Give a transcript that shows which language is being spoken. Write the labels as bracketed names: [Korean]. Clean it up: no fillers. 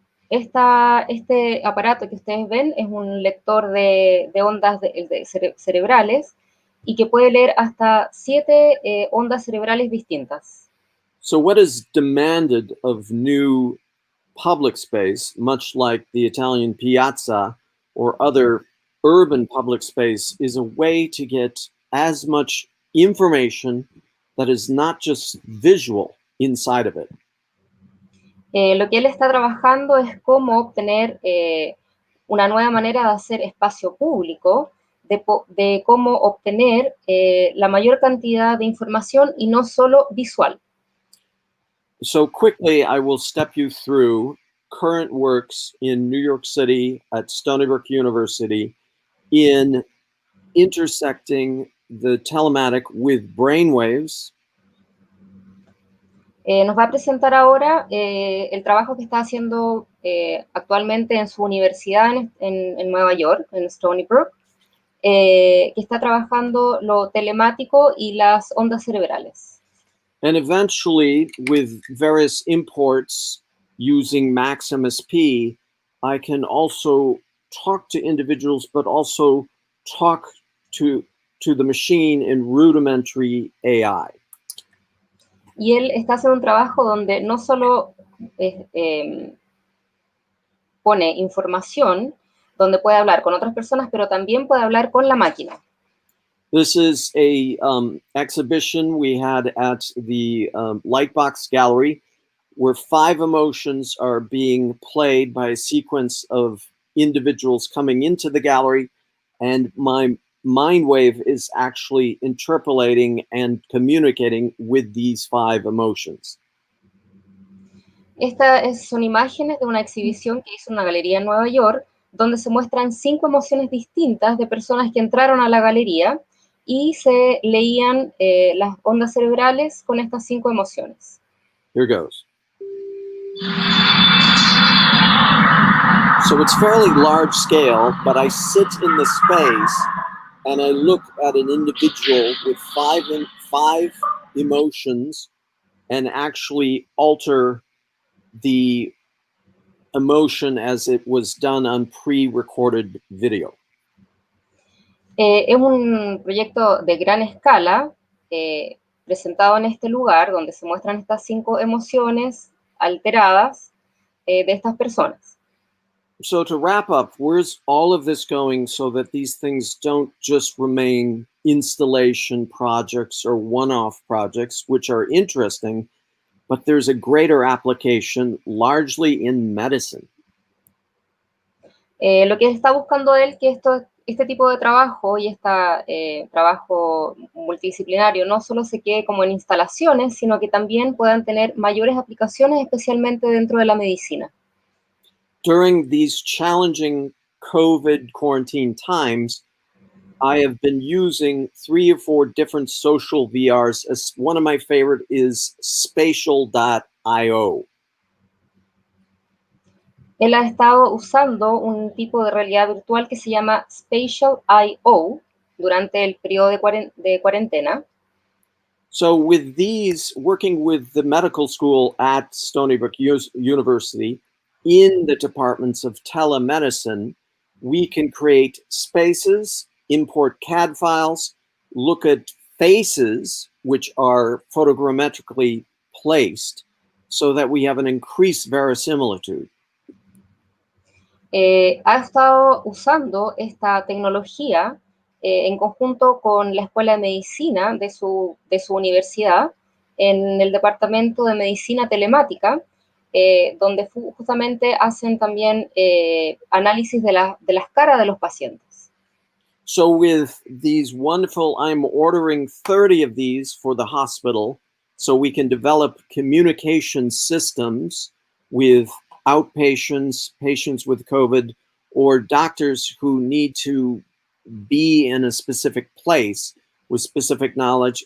[Spanish] Este aparato que ustedes ven es un lector de ondas cerebrales y que puede leer hasta 7 ondas cerebrales distintas. [English] So, what is demanded of new public space, much like the Italian piazza or other urban public space, is a way to get as much information that is not just visual inside of it. [Spanish] Lo que él está trabajando es cómo obtener una nueva manera de hacer espacio público, de cómo obtener la mayor cantidad de información y no solo visual. [English] So, quickly, I will step you through current works in New York City at Stony Brook University in intersecting the telematic with brainwaves. [Spanish] Nos va a presentar ahora el trabajo que está haciendo actualmente en su universidad en Nueva York, en Stony Brook, que está trabajando lo telemático y las ondas cerebrales. [English] And eventually, with various imports using Maximus P, I can also talk to individuals, but also talk to the machine in rudimentary AI. [Spanish] Y él está haciendo un trabajo donde no solo pone información, donde puede hablar con otras personas, pero también puede hablar con la máquina. [English] This is a exhibition we had at the Lightbox Gallery, where 5 emotions are being played by a sequence of individuals coming into the gallery, and my mind wave is actually interpolating and communicating with these 5 emotions. [Spanish] Son imágenes de una exhibición que hizo una galería en Nueva York, donde se muestran 5 emociones distintas de personas que entraron a la galería y se leían las ondas cerebrales con estas 5 emociones. [English] Here goes. So it's fairly large scale, but I sit in the space and I look at an individual with 5 emotions and actually alter the emotion as it was done on pre-recorded video. [Spanish] Es un proyecto de gran escala presentado en este lugar donde se muestran estas 5 emociones alteradas de estas personas. [English] So to wrap up, where's all of this going so that these things don't just remain installation projects or one-off projects, which are interesting, but there's a greater application largely in medicine. [Spanish] Lo que está buscando él que este tipo de trabajo y este trabajo multidisciplinario no solo se quede como en instalaciones, sino que también puedan tener mayores aplicaciones, especialmente dentro de la medicina. [English] During these challenging COVID quarantine times, I have been using 3 or 4 different social VRs. As one of my favorite is spatial.io. [Spanish] Él ha estado usando un tipo de realidad virtual que se llama Spatial.io durante el periodo de cuarentena. [English] So with these, working with the medical school at Stony Brook University in the departments of telemedicine, we can create spaces, import CAD files, look at faces, which are photogrammetrically placed, so that we have an increased verisimilitude. [Spanish] Ha estado usando esta tecnología en conjunto con la Escuela de Medicina de su universidad en el Departamento de Medicina Telemática, donde justamente hacen también análisis de las caras de los pacientes. [English] So with these wonderful, I'm ordering 30 of these for the hospital so we can develop communication systems with outpatients, patients with COVID, or doctors who need to be in a specific place with specific knowledge.